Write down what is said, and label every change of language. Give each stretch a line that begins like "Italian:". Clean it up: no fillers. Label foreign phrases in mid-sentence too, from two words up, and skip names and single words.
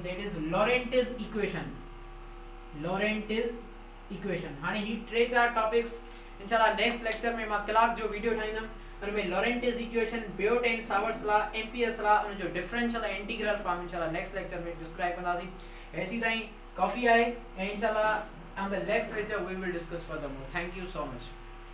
English: that is Lorentz equation. Lorentz equation.
Sindhi: हाणे ही 3-4 टॉपिक्स इंशाल्लाह
English: next lecture
Sindhi: में मां कलाक जो वीडियो ठाहींदुमि. हुन में
English: Lorentz equation,
Sindhi: बियोट एंड सावर्ट्स लॉ, एम्पियर्स लॉ, उन जो डिफरेंशियल ऐं
English: integral form
Sindhi: इंशाल्लाह
English: next lecture
Sindhi: में डिस्क्राइब कंदासीं. ऐसी ताईं कॉफ़ी आहे ऐं इंशाल्लाह
English: on the next lecture we will discuss further more. thank you so much.